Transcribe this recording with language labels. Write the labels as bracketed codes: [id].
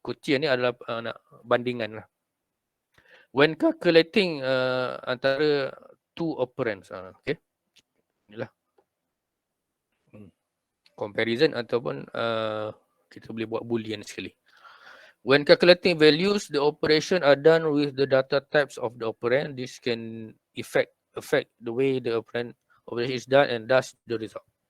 [ms] Quotient ni adalah bandingan lah. [en] When calculating antara two operands. [ms] Okay. Inilah. Comparison ataupun kita boleh buat boolean sekali. [en] When calculating values, the operation are done with the data types of the operand. This can affect the way the operation is done and thus the result.